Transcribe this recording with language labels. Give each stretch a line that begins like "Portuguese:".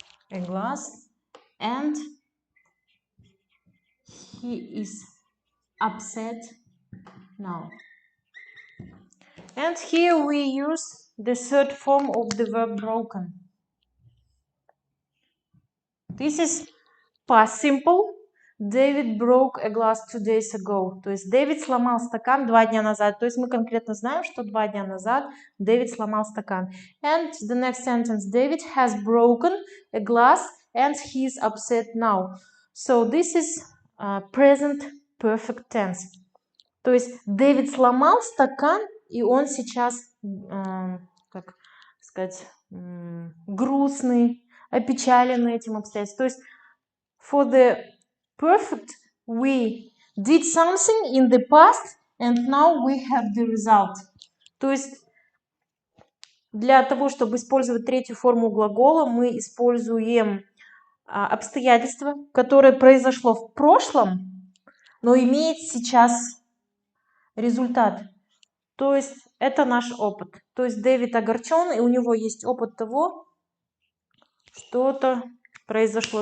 English: A glass, and he is upset now. And here we use the third form of the verb broken. This is past simple. David broke a glass 2 days ago.
Russian: То есть Дэвид сломал стакан 2 дня назад. То есть мы конкретно знаем, что 2 дня назад Дэвид сломал стакан.
English: And the next sentence. David has broken a glass and he is upset now. So this is present perfect tense.
Russian: То есть Дэвид сломал стакан, и он сейчас, как сказать, грустный, опечаленный этим обстоятельством. То есть
English: for the perfect, we did something in the past, and now we have the result.
Russian: То есть для того, чтобы использовать третью форму глагола, мы используем обстоятельство, которое произошло в прошлом, но имеет сейчас результат. То есть это наш опыт. То есть Дэвид огорчен, и у него есть опыт того, что-то произошло.